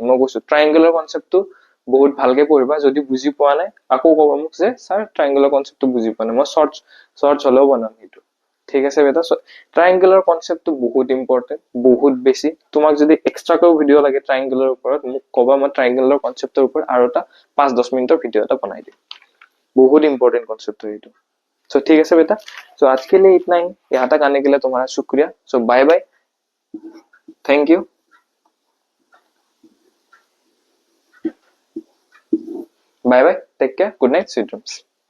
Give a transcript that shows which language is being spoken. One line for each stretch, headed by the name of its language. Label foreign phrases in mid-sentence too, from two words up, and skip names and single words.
Assamese: মই কৈছো
English: triangular concept
Assamese: বহুত ভালকে পঢ়িবা। যদি বুজি পোৱা নাই আকৌ ক'বা মোক যে
English: sir triangular concept
Assamese: বুজি পোৱা নাই, মই শর্টস হলেও বনাম সেইটো, ঠিক আছে বেটা।
English: triangular concept
Assamese: বহুত ইম্পৰ্টেন্ট, বহুত বেছি। তোমাক যদি এক্সট্ৰাকৈ ভিডিঅ' লাগে ট্ৰায়াঙ্গুলাৰ ওপৰত মোক ক'বা, মই
English: triangular concept
Assamese: ওপৰত আৰু এটা 5-10
English: minute video'
Assamese: এটা বনাই দিম।
Hindi: बहुत
English: important concept
Hindi: है ये। सो ठीक है बेटा, सो आज के लिए इतना ही, यहाँ तक आने के लिए तुम्हारा शुक्रिया।
English: so bye bye, thank you, bye bye, take care, good night, sweet dreams.